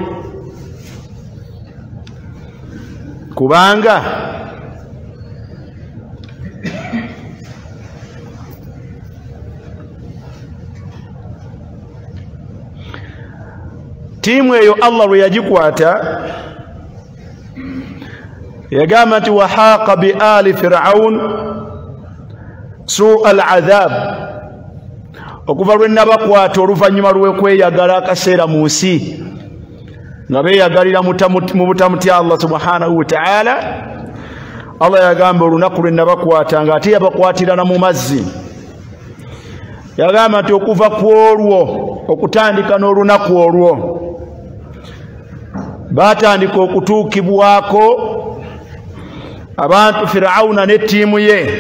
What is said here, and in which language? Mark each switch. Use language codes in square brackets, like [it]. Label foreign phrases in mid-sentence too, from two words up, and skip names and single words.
[lg] kubanga tiimu eyo Allah lwe yagikwata yagamba nti [ar] وحاق بآل فرعون سوء العذاب [lg] okuva lwe nabakwata oluvannyuma lw'okweyagala akaseera mu nsi nga beeyagalira mu butamutya Allah [ar] سبحانه وتعالى [lg] Allah yagamba olunaku lwe nabakwata nga ate yabakwatirana mu mazzi yagamba nti okuva ku olwo okutandika n'olunaku olwo batandika okutuukibwako abantu Firawuna ne ttiimu ye